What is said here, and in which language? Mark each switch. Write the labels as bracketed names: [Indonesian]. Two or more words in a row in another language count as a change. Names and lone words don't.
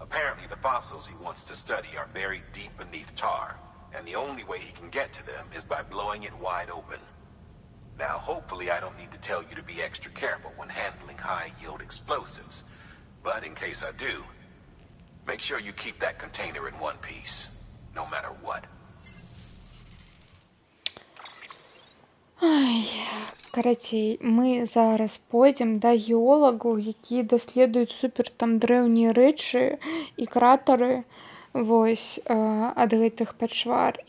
[English] Apparently, the fossils he wants to study are buried deep beneath tar, and the only way he can get to them is by blowing it wide open. Now, hopefully I don't need to tell you to be extra careful when handling high-yield explosives, but in case I do, make sure you keep that container in one piece, no matter what. [Belarusian] Ай, карацей, мы зараз пойдзем да геолагу, які даследуюць супер там дрэўнія рэчы і кратары вось ад гэтых пачвар.